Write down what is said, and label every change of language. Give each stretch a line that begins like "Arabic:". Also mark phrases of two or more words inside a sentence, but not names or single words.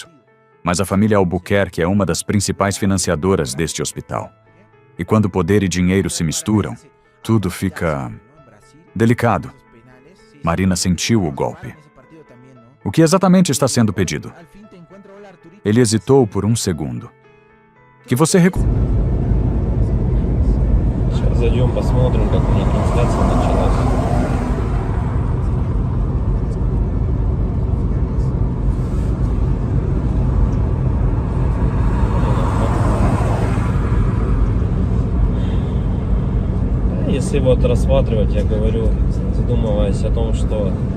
Portuguese: Mas a família Albuquerque é uma das principais financiadoras deste hospital. E quando poder e dinheiro se misturam, tudo fica delicado. Marina sentiu o golpe. O que exatamente está sendo pedido? Ele hesitou por um segundo. Que você
Russian: Сейчас зайдем, посмотрим, как у них трансляция началась. Если вот рассматривать, я говорю, задумываясь о том, что